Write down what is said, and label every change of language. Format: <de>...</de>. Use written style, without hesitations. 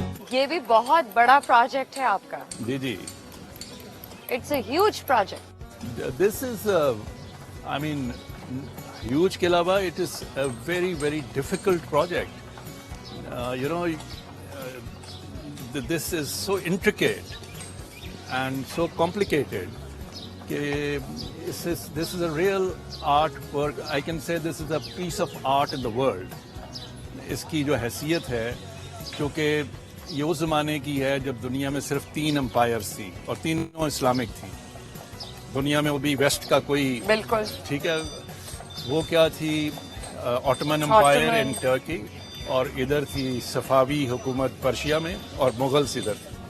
<ur>یہ بھی بہت بڑا پروجیکٹ ہے آپ کا. جی جی.</ur> <en>It's a huge project. This is, I mean, huge</en> <ur>کے علاوہ</ur> <en>it is a very, very difficult project. You know, this is so intricate and so complicated. This is a real art work. I can say this is a piece of art in the world.</en> <ur>اس کی جو حیثیت ہے، چونکہ یہ اس زمانے کی ہے جب دنیا میں صرف 3 امپائرز تھی اور تینوں اسلامک تھیں. دنیا میں وہ بھی ویسٹ کا کوئی، بالکل ٹھیک ہے، وہ کیا تھی،</ur> <en>Ottoman empire in Turkey,</en> <ur>اور ادھر تھی صفاوی حکومت پرشیا میں، اور مغلس ادھر.</ur>